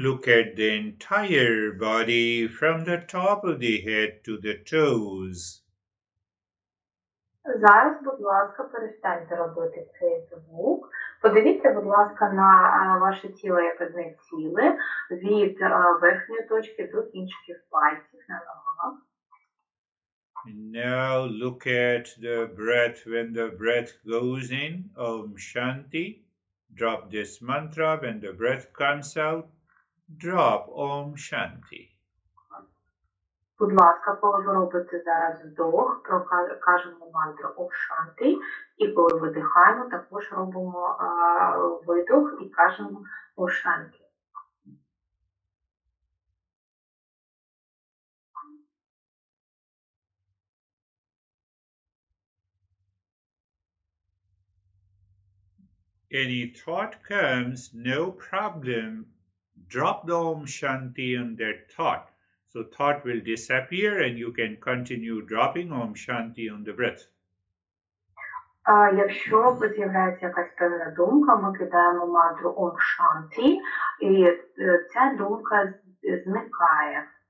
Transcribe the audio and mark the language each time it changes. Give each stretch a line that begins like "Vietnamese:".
English: Look at the entire body from the top of the head to the toes.
Ukrainian: Зараз, будь ласка, перестаньте робити цей звук. Подивіться, будь ласка, на ваше тіло, яке знеціле, від верхньої точки до кінчиків пальців на ногах.
English: And now look at the breath. When the breath goes in, Om Shanti, drop this mantra. When the breath comes out, drop Om Shanti.
Ukrainian: Будь ласка, коли ви робите зараз вдох, кажемо мантру Ом Шанти, і коли видихаємо, також робимо видох і кажемо Ом Шанти.
English: Any thought comes, no problem. Drop the Om Shanti on that thought. So thought will disappear and you can continue dropping Om Shanti on the breath.
Ukrainian: Якщо з'являється якась певна думка, ми кидаємо мантру Ом Шанті, і ця думка зникає.